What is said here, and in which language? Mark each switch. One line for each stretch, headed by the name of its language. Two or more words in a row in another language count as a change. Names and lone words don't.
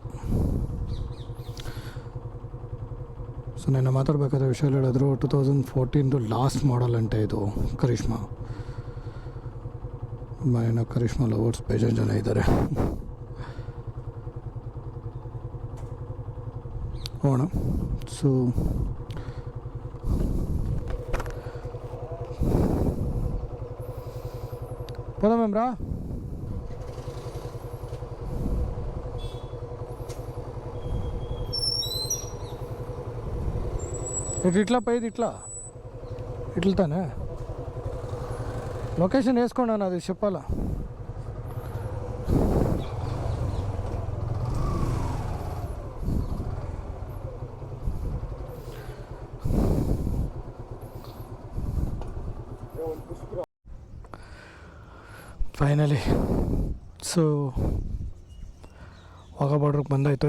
Kannada: ಸೊ ನನ್ನ ಮಾತಾಡಬೇಕಾದ್ರೆ ವಿಶಾಲ್ ಹೇಳಿದ್ರು 2014
English: last model
Kannada: ಅಂತ ಇದು ಕರಿಷ್ಮಾ. ಏನೋ ಕರಿಷ್ಮಾ ಲವರ್ಸ್ ಬೇಜಾರು ಜನ ಇದ್ದಾರೆ. ಹೋಗೋಣ.
Telugu: ಸೊ పోదామేమ్రా. ఇట్లా పోయేది ఇట్లా ఇట్లతానే లొకేషన్ వేసుకోండి, అది చెప్పాలా.
Kannada: ಫೈನಲಿ ಸೊ ವಾಘಾ ಬಾರ್ಡ್ರಿಗೆ ಬಂದಾಯಿತು.